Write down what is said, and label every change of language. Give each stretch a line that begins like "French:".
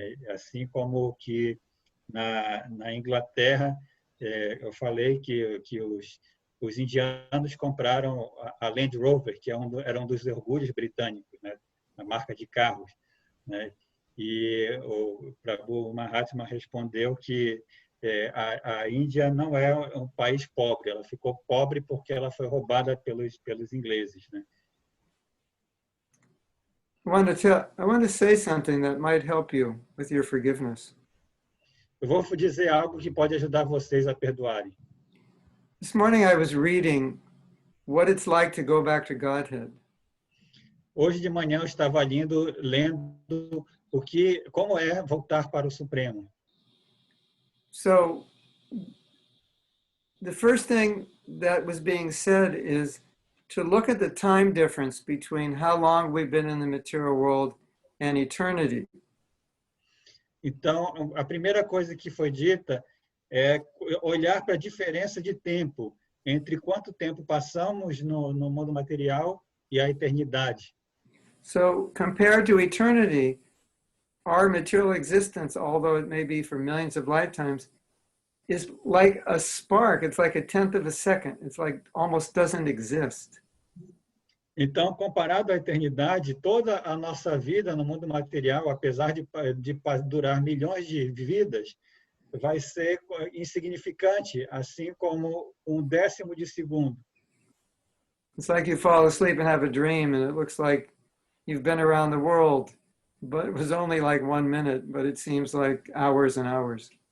Portuguese: Assim como que na Inglaterra, eu falei que os indianos compraram a Land Rover, que era um dos orgulhos britânicos, né? A marca de carros, né? E o Prabhu Mahatma respondeu que a Índia não é um país pobre, ela ficou pobre porque ela foi roubada pelos ingleses, né?
English: I want to say something that might help you with your forgiveness.
Portuguese: Eu vou dizer algo que pode ajudar vocês a perdoarem.
English: This morning I was reading what it's like to go back to Godhead.
Portuguese: Hoje de manhã eu estava lendo como é voltar para o Supremo.
English: So the first thing that was being said is to look at the time difference between how long we've been in the material world and eternity.
Portuguese: Então, a primeira coisa que foi dita é olhar para a diferença de tempo entre quanto tempo passamos no mundo material e a eternidade.
English: So compared to eternity, our material existence, although it may be for millions of lifetimes, is like a spark. It's like a tenth of a second. It's like almost doesn't exist.
Portuguese: Então, comparado à eternidade, toda a nossa vida no mundo material, apesar de durar milhões de vidas, vai ser insignificante, assim como 1/10 de segundo.
English: It's like you fall asleep and have a dream, and it looks like you've been around the world, but it was only like 1 minute, but it seems like hours and hours.